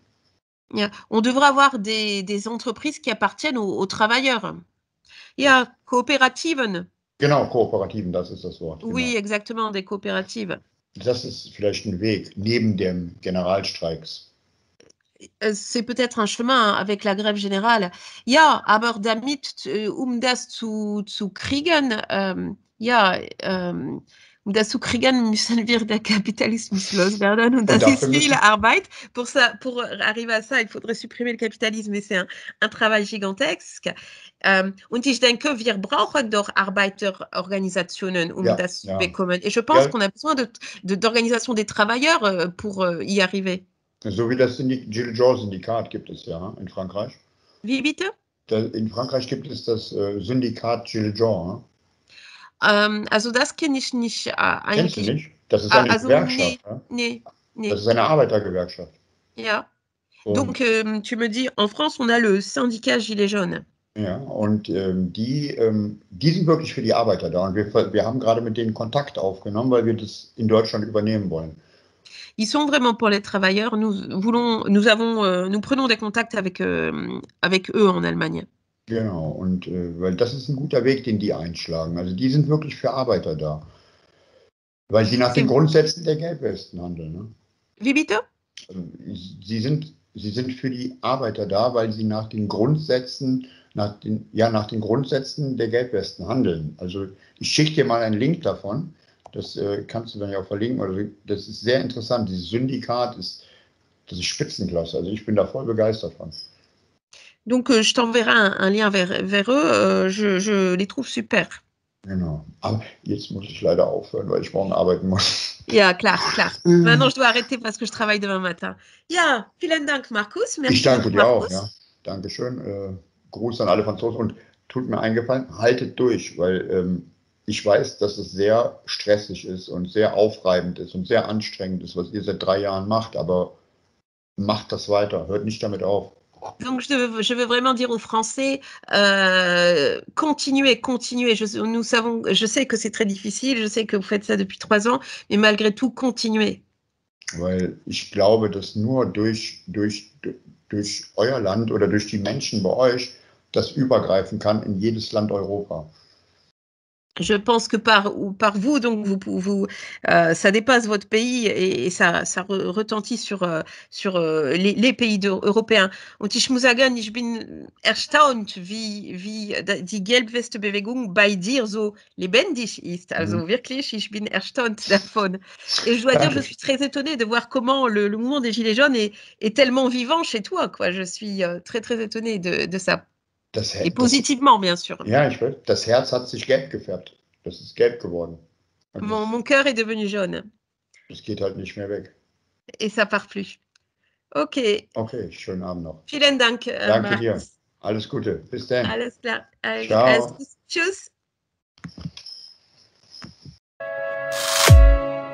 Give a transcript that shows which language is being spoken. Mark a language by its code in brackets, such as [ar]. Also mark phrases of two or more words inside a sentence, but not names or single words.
[de] Ja. [fr] On devrait avoir des entreprises qui appartiennent aux travailleurs. [de] Ja, Kooperativen. Genau, Kooperativen, das ist das Wort. [fr] Oui, [de] genau. [fr] exactement, des coopératives. [de] Das ist vielleicht ein Weg, neben dem Generalstreiks. [fr] C'est peut-être un chemin avec la grève générale. [de] Ja, aber damit, das zu kriegen, um das zu kriegen, müssen wir den Kapitalismus loswerden. Und das ist viel Arbeit. [fr] Pour arriver à ça, il faudrait supprimer le capitalisme. Et c'est un travail gigantesque. [de] Und ich denke, wir brauchen doch Arbeiterorganisationen, das zu bekommen. [fr] Et je pense qu'on a besoin d'organisation des travailleurs pour y arriver. [de] So wie das Gilles Jean-Syndikat gibt es ja in Frankreich. Wie bitte? In Frankreich gibt es das Syndikat Gilles Jean. Also das kenne ich nicht eigentlich. Kennst du nicht? Das ist eine Gewerkschaft. Nee. Das ist eine Arbeitergewerkschaft. Ja. [fr] Donc, tu me dis, en France, on a le syndicat Gilets jaunes. [de] Ja, und die sind wirklich für die Arbeiter da. Und wir haben gerade mit denen Kontakt aufgenommen, weil wir das in Deutschland übernehmen wollen. [fr] Ils sont vraiment pour les travailleurs. Nous prenons des contacts avec eux en Allemagne. [de] Genau, und weil das ist ein guter Weg, den die einschlagen. Also die sind wirklich für Arbeiter da, weil sie nach den Grundsätzen der Gelbwesten handeln. Ne? Wie bitte? Also sie sind für die Arbeiter da, weil sie nach den Grundsätzen, nach den Grundsätzen der Gelbwesten handeln. Also ich schicke dir mal einen Link davon. Das kannst du dann ja auch verlinken. Oder das ist sehr interessant. Dieses Syndikat das ist Spitzenklasse. Also ich bin da voll begeistert von. [fr] Donc, je t'enverrai un lien vers eux. Je les trouve super. [de] Genau. Aber jetzt muss ich leider aufhören, weil ich morgen arbeiten muss. Ja, klar, klar. [fr] Maintenant, je dois arrêter parce que je travaille demain matin. [de] Ja, vielen Dank, Markus. Merci Ich danke [fr] beaucoup, [de] dir auch, Markus. ja. Dankeschön. Gruß an alle Franzosen und tut mir eingefallen, haltet durch, weil ich weiß, dass es sehr stressig ist und sehr aufreibend ist und sehr anstrengend ist, was ihr seit 3 Jahren macht, aber macht das weiter, hört nicht damit auf. [fr] Donc, je veux vraiment dire aux Français, continuez, continuez. Je sais que c'est très difficile, je sais que vous faites ça depuis 3 ans, mais malgré tout, continuez. [de] Weil ich glaube, dass nur durch euer Land oder durch die Menschen bei euch das übergreifen kann in jedes Land Europa. [fr] Je pense que par vous, donc ça dépasse votre pays et ça retentit sur les pays européens. [de] Und ich muss sagen, ich bin erstaunt, wie die Gelbweste-Bewegung bei dir so lebendig ist. Also wirklich, ich bin erstaunt davon. [fr] Et je dois dire, je suis très étonnée de voir comment le mouvement des Gilets jaunes est tellement vivant chez toi, quoi. Je suis très, très étonnée de ça. Et positivement, bien sûr. [de] Ja, ich weiß, das Herz hat sich gelb gefärbt. Das ist gelb geworden. [fr] Mon cœur est devenu jaune. [de] Das geht halt nicht mehr weg. [fr] Et ça part plus. [de] Okay. Okay, schönen Abend noch. Vielen Dank, Danke Markus. dir. Alles Gute. Bis dann. Alles klar. Ciao. Tschüss.